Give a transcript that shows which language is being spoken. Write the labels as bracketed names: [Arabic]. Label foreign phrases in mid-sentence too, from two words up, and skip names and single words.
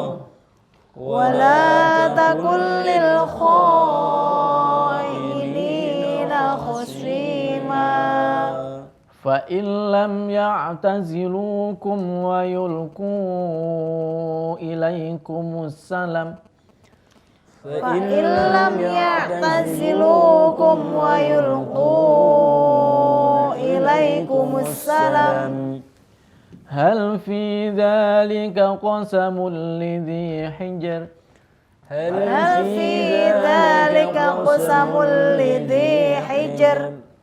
[Arabic] ولا تكن للخائنين خصيما. فإن لم يعتزلوكم ويلقوا إليكم السلم. فإن لم يعتزلوكم ويلقوا إليكم السلم. هل في ذلك قسم لذي حجر. هل في ذلك قسم لذي حجر.